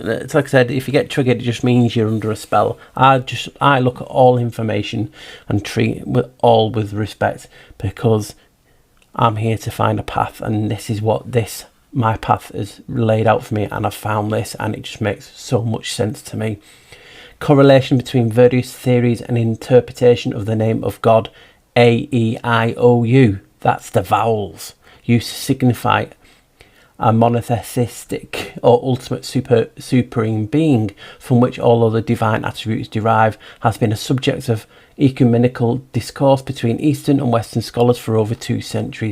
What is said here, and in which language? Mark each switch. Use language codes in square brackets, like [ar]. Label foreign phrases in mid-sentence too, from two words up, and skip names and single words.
[en] It's like I said, if you get triggered, it just means you're under a spell. I look at all information and treat it all with respect, because I'm here to find a path, and this is what my path is laid out for me, and I've found this, and it just makes so much sense to me. Correlation between various theories and interpretation of the name of God. A-E-I-O-U, that's the vowels, used to signify a monotheistic or ultimate supreme being from which all other divine attributes derive, has been a subject of ecumenical discourse between Eastern and Western scholars for over 2 centuries.